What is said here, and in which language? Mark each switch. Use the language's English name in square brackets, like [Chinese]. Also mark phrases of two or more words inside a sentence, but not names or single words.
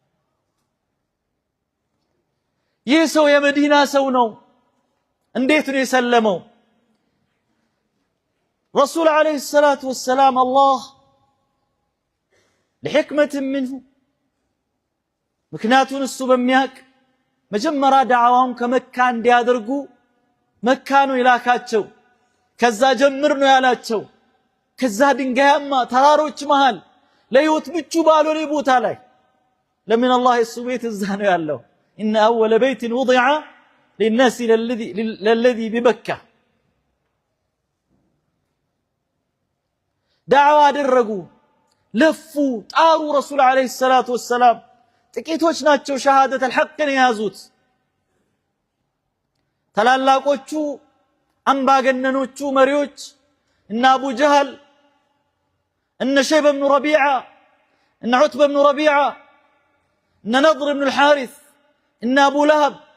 [Amharic] ይህ ሰው የመዲና ሰው ነው እንዴት ነው የሰለመው [Arabic] رسول عليه الصلاة والسلام الله لحكمة منه [Amharic] ምክንያቱን እሱ በሚያቅ መጀመሪያ ዳዓዋውን ከመካ እንዲያደርጉ መካ ነው ይላካቸው ከዛ ጀምር ነው ያላቸው ከዛ ድንጋያማ ተራሮች መሃል ለህይወት ምቹ ባልሆነ ቦታ ላይ ለምን አላህ እሱ ቤት እዛ ነው ያለው [Arabic] إن أول بيت وضع للناس للذي بمكة [Amharic] دعوة አደረጉ ለፉ ጣሩ [Arabic] رسول عليه الصلاة والسلام [Amharic] ጥቂቶች ናቸው ሸሃደተ الحقን ያዙት ታላላቆቹ አምባገነኖቹ መሪዎች እነ አቡ ጀህል እነ ሸይበ ብኑ ረቢዓ እነ ዑትበ ብኑ ረቢዓ እነ ነድር ብኑ الحارث እነ አቡ ለሀብ